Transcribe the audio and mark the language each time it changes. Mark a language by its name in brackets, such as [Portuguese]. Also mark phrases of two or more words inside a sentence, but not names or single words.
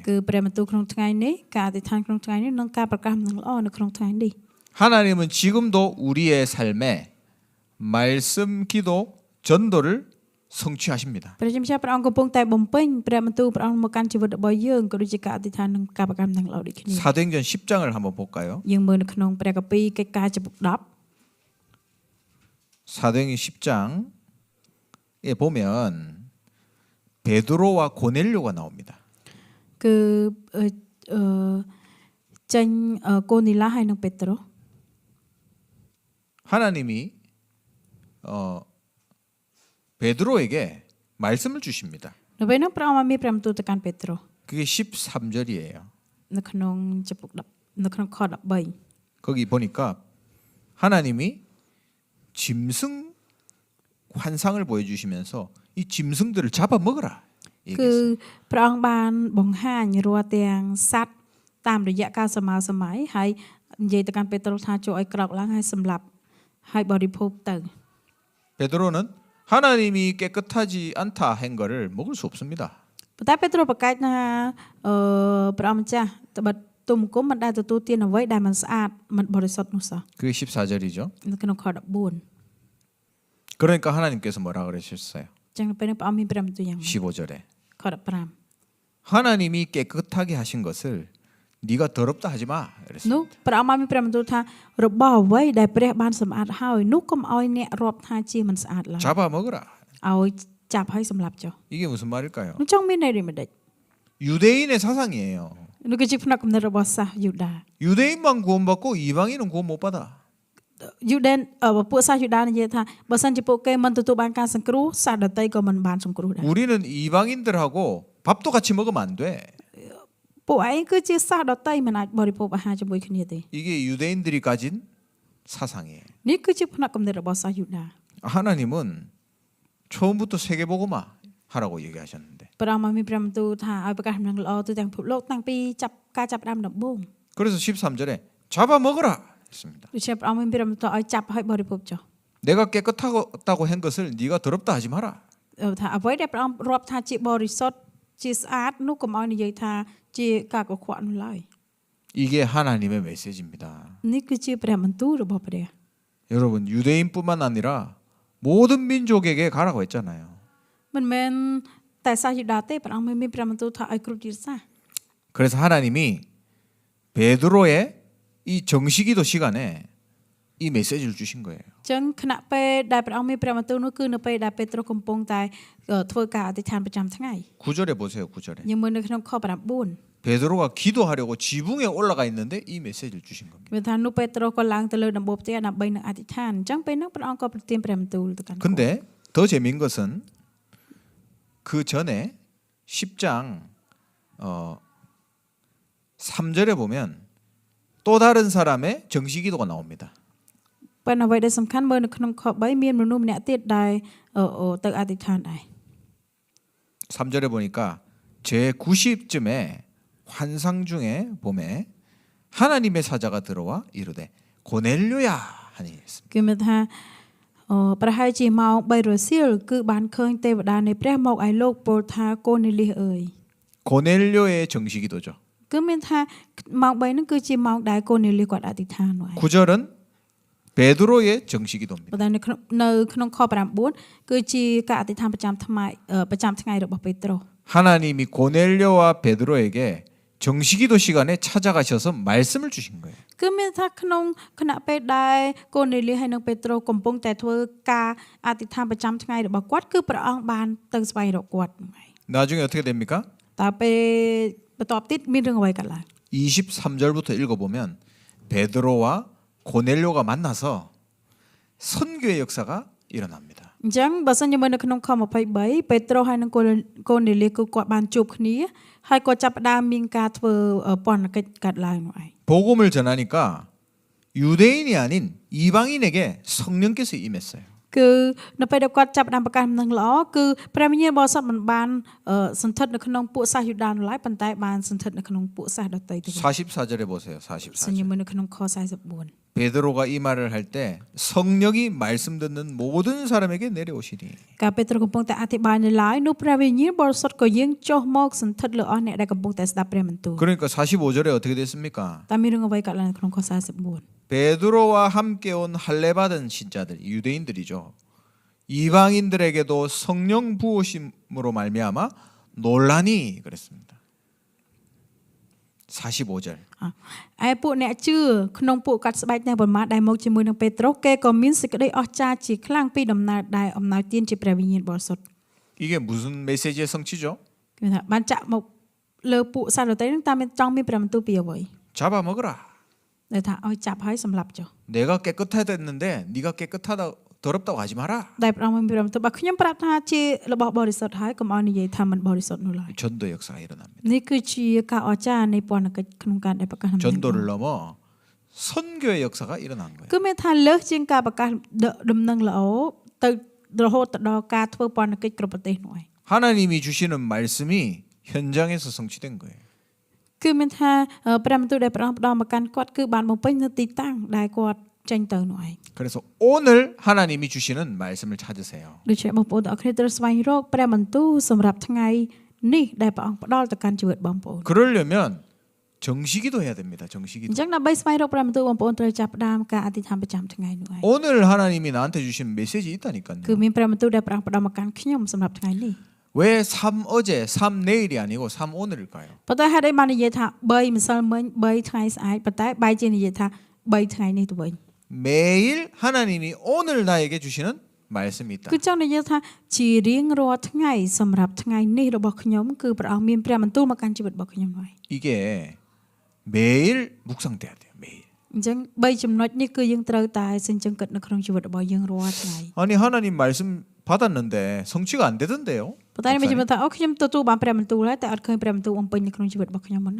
[Khmer] គឺព្រះបន្ទូលក្នុងថ្ងៃនេះការអធិដ្ឋានក្នុងថ្ងៃនេះនិងការប្រកាសនឹងល្អនៅក្នុងថ្ងៃនេះ [Korean] 하나님은 지금도 우리의 삶에 말씀, 기도, 전도를 성취하십니다. [Khmer] ព្រះជាម្ចាស់ព្រះអង្គកំពុងតែបំពេញព្រះបន្ទូលព្រះអង្គមកកាន់ជីវិតរបស់យើងក៏ដូចជាការអធិដ្ឋាននិងការប្រកាសនឹងល្អដូចគ្នា [Korean] 사도행전 10장을 한번 볼까요? [Khmer] យើងមើលនៅក្នុងព្រះគម្ពីរកិច្ចការចំពុក [Korean] 사도행전 10장에 보면 베드로와 고넬료가 나옵니다. [Khmer] 10 គឺចេញកូនីឡាហើយនិងពេត្រុស [Korean] 하나님이 베드로에게 말씀을 주십니다. [Khmer] នៅពេលនោះព្រះអង្គបានមានព្រះបន្ទូលទៅកាន់ពេត្រុស [Korean] 그게 13절이에요. [Khmer] នៅក្នុងចំពុក10នៅក្នុងខ13 [Korean] 거기 보니까 하나님이 짐승 환상을 보여주시면서 이 짐승들을 잡아먹어라. [Khmer] គឺព្រះអង្គបានបង្ហាញរាល់ទាំងសត្វតាមរយៈការសម័យសម័យហើយនិយាយទៅកាន់ពេត្រុសថាចូលឲ្យក្រោកឡើងហើយសម្លាប់ហើយបរិភោគទៅ [Korean] 베드로는 하나님이 깨끗하지 않다 한 거를 먹을 수 없습니다. [Khmer] ប៉ុន្តែពេត្រុសប្រកាសថាព្រះអង្គម្ចាស់ត្បិតទុំគុំមិនដែលទទួលទានអ្វីដែលមិនស្អាតមិនបរិសុទ្ធនោះសោះ [Korean] 그게 14절이죠. [Khmer] នៅក្នុងខ14 [Korean] 그러니까 하나님께서 뭐라 그러셨어요? [Khmer] ចឹងនៅពេលនេះព្រះអង្គមានព្រះបន្ទូលយ៉ាងម៉េច [Korean] 15절에 [Khmer] ខ15 [Korean] 하나님이 깨끗하게 하신 것을 네가 더럽다 하지 마. [Khmer] នោះ [Korean] 그랬습니다. [Khmer] ព្រះអង្គបានមានព្រះបន្ទូលថារបស់អ្វីដែលព្រះបានសម្អាតហើយនោះកុំឲ្យអ្នករាប់ថាជាមិនស្អាតឡើយ [Korean] 잡아 먹으라. [Khmer] ឲ្យចាប់ហើយសម្លាប់ចុះ [Korean] 이게 무슨 말일까요? [Khmer] នោះចង់មានន័យដូចម្ដេច [Korean] 유대인의 사상이에요. [Khmer] នោះគឺជាផ្នែកគំនិតរបស់សាសយូដា [Korean] 유대인만 구원받고 이방인은 구원 못 받아. [Khmer] យូដេនពួកសាសយូដានិយាយថាបើសិនជាពួកគេមិនទទួលបានការសង្គ្រោះសាសដតីក៏មិនបានសង្គ្រោះដែរ [Korean] 우리는 이방인들하고 밥도 같이 먹으면 안 돼. [Khmer] ពួកឯងគឺជាសាសដតីមិនអាចបរិភោគអាហារជាមួយគ្នាទេ [Korean] 이게 유대인들이 가진 사상이에요. [Khmer] នេះគឺជាផ្នែកគំនិតរបស់សាសយូដា [Korean] 하나님은 처음부터 세계복음화 하라고 얘기하셨는데 [Khmer] ព្រះអង្គបានមានព្រះបន្ទូលថាឲ្យប្រកាសដំណឹងល្អទូទាំងពិភពលោកតាំងពីការចាប់ផ្ដើមដំបូង [Korean] 그래서 13절에 잡아 먹으라 했습니다. [Khmer] ដូច្នេះព្រះអង្គមានព្រះបន្ទូលឲ្យចាប់ឲ្យបរិភោគចុះ [Korean] 내가 깨끗하다고 한 것을 네가 더럽다 하지 마라. [Khmer] ថាអ្វីដែលព្រះអង្គរាប់ថាជាបរិសុទ្ធជាស្អាតនោះកុំឲ្យនិយាយថាជាការកខ្វក់នោះឡើយ [Korean] 이게 하나님의 메시지입니다. [Khmer] នេះគឺជាព្រះបន្ទូលរបស់ព្រះ [Korean] 여러분 유대인뿐만 아니라 모든 민족에게 가라고 했잖아요. [Khmer] មិនមែនតែសាសយូដាទេព្រះអង្គមានព្រះបន្ទូលថាឲ្យគ្រប់ជាតិសាស [Korean] 그래서 하나님이 베드로의 이 정식기도 시간에 이 메시지를 주신 거예요. [Khmer] ចឹងគណៈពេលដែលព្រះអង្គមានព្រះបន្ទូលនោះគឺនៅពេលដែលពេត្រុសកំពុងតែធ្វើការអធិដ្ឋានប្រចាំថ្ងៃ [Korean] 9절에 보세요. 9절에. [Khmer] យើងមើលនៅក្នុងខ9 [Korean] 베드로가 기도하려고 지붕에 올라가 있는데 이 메시지를 주신 겁니다. [Khmer] វាថានោះពេត្រុសក៏ឡើងទៅលើដំបូលផ្ទះដើម្បីនឹងអធិដ្ឋានអញ្ចឹងពេលនោះព្រះអង្គក៏ប្រទានព្រះបន្ទូលទៅកាន់គាត់ [Korean] 근데 더 재미있는 것은 그 전에 10장 3절에 보면 또 다른 사람의 정식기도가 나옵니다. [Khmer] ប៉ុន្តែអ្វីដែលសំខាន់មើលនៅក្នុងខ3មានមនុស្សម្នាក់ទៀតដែលទៅអធិដ្ឋានដែរ [Korean] 3절에 보니까 제 90쯤에 환상 중에 봄에 하나님의 사자가 들어와 이르되 고넬료야 하니 했습니다. [Khmer] គឺមានថាប្រហែលជាម៉ោង3រសៀលគឺបានឃើញទេវតានៃព្រះមកឲ្យលោកពោលថាកូនេលីសអើយ [Korean] 고넬료의 정식기도죠. [Khmer] គឺមានថាម៉ោង3ហ្នឹងគឺជាម៉ោងដែលកូនេលីសគាត់អធិដ្ឋាននោះឯង [Korean] 9절은 베드로의 정식기도입니다. [Khmer] ប៉ុន្តែនៅក្នុងខ9គឺជាការអធិដ្ឋានប្រចាំថ្ងៃរបស់ពេត្រុស [Korean] 하나님이 고넬료와 베드로에게 정식기도 시간에 찾아가셔서 말씀을 주신 거예요. [Khmer] គឺមានថាក្នុងគណៈពេលដែលកូនេលីសហើយនិងពេត្រុសកំពុងតែធ្វើការអធិដ្ឋានប្រចាំថ្ងៃរបស់គាត់គឺព្រះអង្គបានទៅស្វែងរកគាត់ហ្នឹងឯង [Korean] 나중에 어떻게 됩니까? [Khmer] តើពេលបន្ទាប់ទៀតមានរឿងអ្វីកើតឡើង [Korean] 23절부터 읽어보면 베드로와 고넬료가 만나서 선교의 역사가 일어납니다. [Khmer] អញ្ចឹងបើសិនជាមើលនៅក្នុងខ23ពេត្រុសហើយនិងកូនេលីសគឺគាត់បានជួបគ្នាហើយគាត់ចាប់ផ្ដើមមានការធ្វើពន្ធកិច្ចកាត់ឡើងនោះឯង [Korean] 복음을 전하니까 유대인이 아닌 이방인에게 성령께서 임했어요. [Khmer] គឺនៅពេលដែលគាត់ចាប់ផ្ដើមប្រកាសដំណឹងល្អគឺព្រះវិញ្ញាណបរិសុទ្ធមិនបានសន្ធិដ្ឋនៅក្នុងពួកសាសយូដានោះឡើយប៉ុន្តែបានសន្ធិដ្ឋនៅក្នុងពួកសាសដទៃទៅវិញ [Korean] 44절에 보세요. [Khmer] សញ្ញា [Korean] 44절. [Khmer] មើលនៅក្នុងខ44 [Korean] 베드로가 이 말을 할 때 성령이 말씀 듣는 모든 사람에게 내려오시니 [Khmer] កាលពេត្រុសកំពុងតែអធិប្បាយនៅឡើយនោះព្រះវិញ្ញាណបរិសុទ្ធក៏យាងចុះមកសន្ធិដ្ឋលើអស់អ្នកដែលកំពុងតែស្ដាប់ព្រះបន្ទូល [Korean] 그러니까 45절에 어떻게 됐습니까? [Khmer] តែមានរឿងអ្វីកើតឡើងនៅក្នុងខ44 [Korean] 베드로와 함께 온 할례받은 신자들 유대인들이죠. 이방인들에게도 성령 부으심으로 말미암아 논란이 그랬습니다. 45절. [Khmer] ឯពួកអ្នកជឿក្នុងពួកកាត់ស្បែកទាំងប៉ុន្មានដែលមកជាមួយនឹងពេត្រុសគេក៏មានសេចក្តីអស្ចារ្យជាខ្លាំងពីដំណើរដែលអំណោយទានជាព្រះវិញ្ញាណបរិសុទ្ធ [Korean] 이게 무슨 메시지의 성취죠? [Khmer] គឺថាបានចាក់មកលើពួកសាសដទៃនឹងតាមចង់មានព្រះបន្ទូលពីអ្វី [Korean] 잡아 먹으라. [Khmer] ដែលថាឲ្យចាប់ហើយសម្លាប់ចុះ [Korean] 내가 깨끗하다 했는데 네가 깨끗하다 더럽다고 하지 마라. [Khmer] ដែលព្រះអង្គមានព្រះបន្ទូលបើខ្ញុំប្រាប់ថាជារបស់បរិសុទ្ធហើយកុំឲ្យនិយាយថាមិនបរិសុទ្ធនោះឡើយ [Korean] 전도 역사가 일어납니다. [Khmer] នេះគឺជាការអស្ចារ្យនៃពន្ធកិច្ចក្នុងការដែលប្រកាសដំណឹង [Korean] 전도를 넘어 선교의 역사가 일어난 거예요. [Khmer] គឺមានថាលើសជាងការប្រកាសដំណឹងល្អទៅរហូតទៅដល់ការធ្វើពន្ធកិច្ចគ្រប់ប្រទេសនោះឯង [Korean] 하나님이 주시는 말씀이 현장에서 성취된 거예요. [Khmer] គឺមានថាព្រះបន្ទូលដែលព្រះអង្គផ្ដល់មកកាន់គាត់គឺបានបំពេញនៅទីតាំងដែលគាត់ចេញទៅនោះឯង [Korean] 그래서 오늘 하나님이 주시는 말씀을 찾으세요. [Khmer] ដូច្នេះបងប្អូនទាំងអស់គ្នាត្រូវស្វែងរកព្រះបន្ទូលសម្រាប់ថ្ងៃនេះដែលព្រះអង្គផ្ដល់ទៅកាន់ជីវិតបងប្អូន [Korean] 그러려면 정시기도 해야 됩니다. [Khmer] អ [Korean] 정시기도. [Khmer] ញ្ចឹងដើម្បីស្វែងរកព្រះបន្ទូលបងប្អូនត្រូវចាប់ផ្ដើមការអធិដ្ឋានប្រចាំថ្ងៃនោះឯង [Korean] 오늘 하나님이 나한테 주신 메시지 있다니까요. [Khmer] គឺមានព្រះបន្ទូលដែលព្រះអង្គផ្ដល់មកកាន់ខ្ញុំសម្រាប់ថ្ងៃនេះ [Korean] 왜 3 어제, 3 내일이 아니고 3 오늘일까요? [Khmer] ប៉ុន្តែហេតុអីបាននិយាយថា3ម្សិលមិញ3ថ្ងៃស្អែកប៉ុន្តែបែរជានិយាយថា3ថ្ងៃនេះទៅវិញ [Korean] 매일 하나님이 오늘 나에게 주시는 말씀이 있다. [Khmer] គឺចង់និយាយថាជារៀងរាល់ថ្ងៃសម្រាប់ថ្ងៃនេះរបស់ខ្ញុំគឺព្រះអង្គមានព្រះបន្ទូលមកកាន់ជីវិតរបស់ខ្ញុំហើយ [Korean] 이게 매일 묵상돼야 돼요. 매일. [Khmer] អញ្ចឹង3ចំណុចនេះគឺយើងត្រូវតែសិញ្ចឹងគិតនៅក្នុងជីវិតរបស់យើងរាល់ថ្ងៃ [Korean] 아니 하나님 말씀 받았는데 성취가 안 되던데요. [Khmer] ប៉ុន្តែមានជំនឿថាអូខ្ញុំទទួលបានព្រះបន្ទូលហើយតែអត់ឃើញព្រះបន្ទូលបំពេញនៅក្នុងជីវិតរបស់ខ្ញុំមុនហ្នឹង